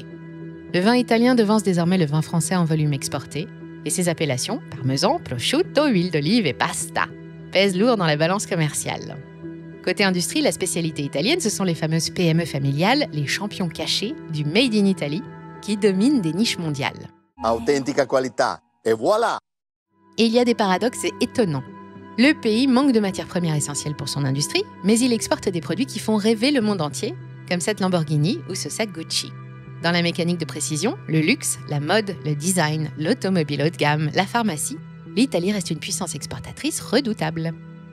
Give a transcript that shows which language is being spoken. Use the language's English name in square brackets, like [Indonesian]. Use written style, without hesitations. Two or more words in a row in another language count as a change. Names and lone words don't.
[French] Le vin italien devance désormais le vin français en volume exporté, et ses appellations, parmesan, prosciutto, huile d'olive et pasta, pèsent lourd dans la balance commerciale. Côté industrie, la spécialité italienne, ce sont les fameuses PME familiales, les champions cachés du Made in Italy, qui dominent des niches mondiales. [Italian] Autentica qualità, [French] et voilà! Et il y a des paradoxes étonnants. Le pays manque de matières premières essentielles pour son industrie, mais il exporte des produits qui font rêver le monde entier, comme cette Lamborghini ou ce sac Gucci. Dans la mécanique de précision, le luxe, la mode, le design, l'automobile haut de gamme, la pharmacie, l'Italie reste une puissance exportatrice redoutable.